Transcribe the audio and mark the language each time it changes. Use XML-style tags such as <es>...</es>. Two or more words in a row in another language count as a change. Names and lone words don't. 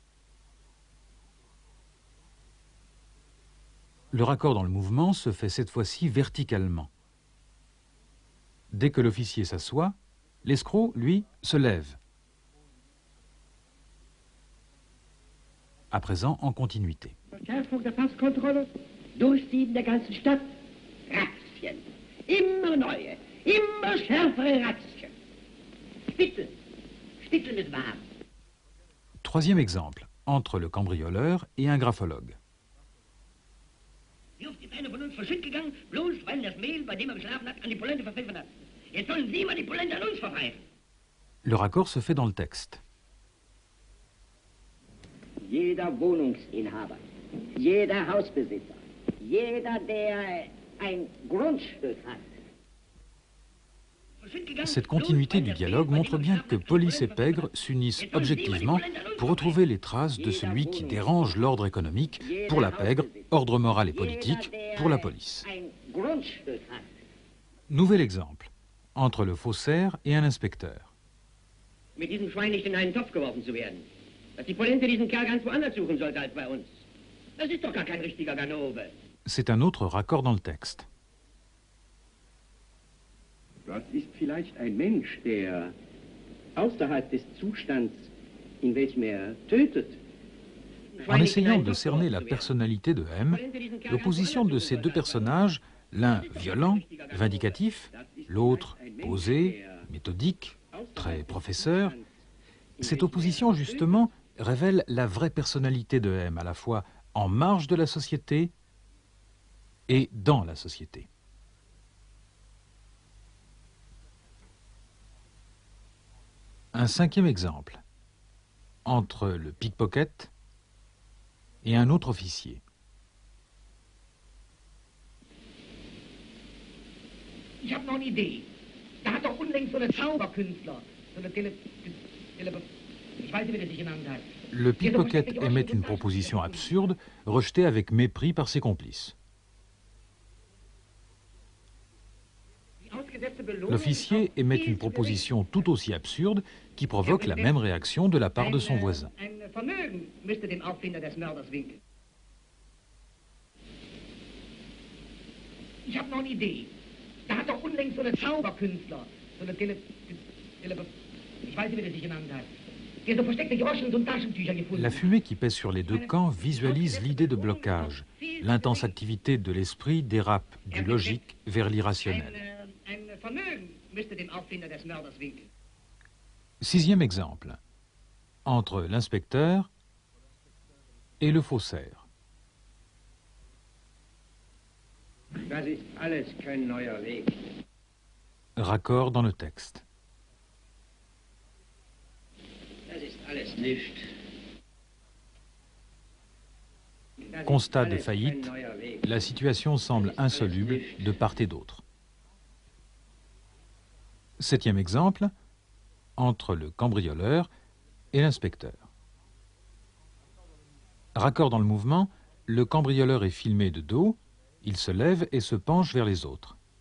<fr>Le raccord dans le mouvement se fait cette fois-ci verticalement. Dès que l'officier s'assoit, l'escroc, lui, se lève. À présent, en continuité.</fr> <de>Verschärfung der Passkontrolle, Durchsieben der ganzen Stadt, Razzien. Immer neue, immer schärfere Razzien. Spitzeln, Spitzeln ist wahr.</de> <fr>Troisième exemple, entre le cambrioleur et un graphologue.</fr> <de>Wie oft ist einer von uns verschütt gegangen, bloß weil das Mehl, bei dem geschlafen hat, an die Polente verpfiffen hat. Jetzt sollen Sie mal die Polente an uns verpfeifen.</de> <fr>Le raccord se fait dans le texte.</fr> <de>Jeder Wohnungsinhaber, jeder Hausbesitzer, jeder, der ein Grundstück hat.</de> <fr>Cette continuité du dialogue montre bien que police et pègre s'unissent objectivement pour retrouver les traces de celui qui dérange l'ordre économique pour la pègre, ordre moral et politique pour la police. Nouvel exemple, entre le faussaire et un inspecteur.</fr> <de>Mit diesem Schwein nicht in einen Topf geworfen zu werden. Dass die Polente diesen Kerl ganz woanders suchen sollte als bei uns. Das ist doch gar kein richtiger Ganove.</de> <fr>C'est un autre raccord dans le texte.</fr> <de>Das ist vielleicht ein Mensch, der außerhalb des Zustands, in welchem er tötet.</de> <fr>En essayant de cerner la personnalité de M, l'opposition de ces deux personnages, l'un violent, vindicatif, l'autre posé, méthodique, très professeur, cette opposition justement révèle la vraie personnalité de M, à la fois en marge de la société et dans la société. Un cinquième exemple, entre le pickpocket et un autre officier.</fr> <de>Ich habe noch eine Idee. Da hat doch unlängst so eine Zauberkünstler, so eine ich weiß nicht, wie der sich genannt hat.</de> <fr>Le pickpocket émet une proposition absurde, rejetée avec mépris par ses complices. L'officier émet une proposition tout aussi absurde qui provoque la même réaction de la part de son voisin.</fr> <de>Ein Vermögen müsste dem Auffinder des Mörders winken. Ich habe noch eine Idee. Da hat doch unlängst so eine Zauberkünstler, so eine ich weiß nicht, wie der sich genannt hat. Der so versteckte Groschen und Taschentücher gefunden.</de> <fr>La fumée qui pèse sur les deux camps visualise l'idée de blocage. L'intense activité de l'esprit dérape du logique vers l'irrationnel.</fr> <de>Ein Vermögen müsste dem Auffinder des Mörders winken.</de> <fr>Sixième exemple, entre l'inspecteur et le faussaire.</fr> <de>Das ist alles kein neuer Weg.</de> <fr>Raccord dans le texte.</fr> <de>Das ist alles nicht.</de> <fr>Constat de faillite, la situation semble insoluble de part et d'autre. Septième exemple, entre le cambrioleur et l'inspecteur. Raccord dans le mouvement, le cambrioleur est filmé de dos, il se lève et se penche vers les autres.</fr>